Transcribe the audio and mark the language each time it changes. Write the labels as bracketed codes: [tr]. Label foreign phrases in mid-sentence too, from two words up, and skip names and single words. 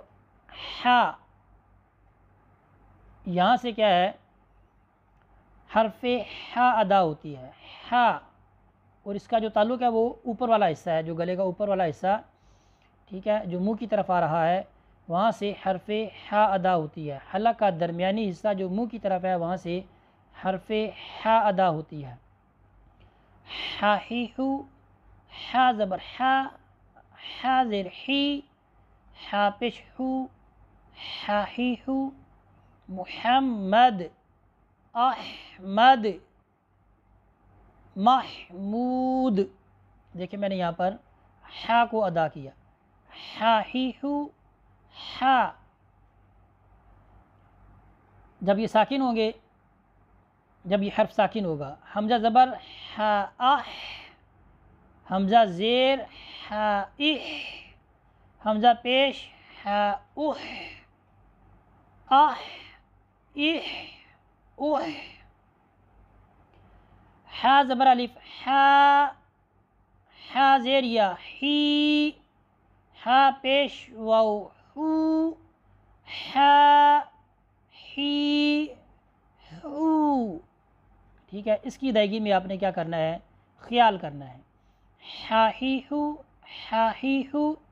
[ur] ہا یہاں سے کیا ہے، حرف ہا ادا ہوتی ہے، ہا، اور اس کا جو تعلق ہے وہ اوپر والا حصہ ہے، جو گلے کا اوپر والا حصہ، ٹھیک ہے، جو منہ کی طرف آ رہا ہے وہاں سے حرف ہا ادا ہوتی ہے۔ حلق کا درمیانی حصہ جو منہ کی طرف ہے وہاں سے حرف ہا ادا ہوتی ہے۔ ہا ہی ہو، ہا زبر ہا، ہا زیر ہی، ہا پیش ہو، ہا ہی ہو، محمد، احمد، محمود۔ دیکھیں میں نے یہاں پر ہا کو ادا کیا، ہا ہی ہو، ہا۔ جب یہ ساکن ہوں گے، جب یہ حرف ساکن ہوگا، حمزہ زبر ہا اح، حمزہ زیر ہا اح، حمزہ پیش ہا اح، اح، اح، اح۔ ہا زبر الف ہا، ہا زیر یا ہی، ہا پیش واو ہو، ہا ہی ہو، ٹھیک ہے۔ اس کی ادائیگی میں آپ نے کیا کرنا ہے، خیال کرنا ہے، ہا ہی ہو، ہا ہی ہو۔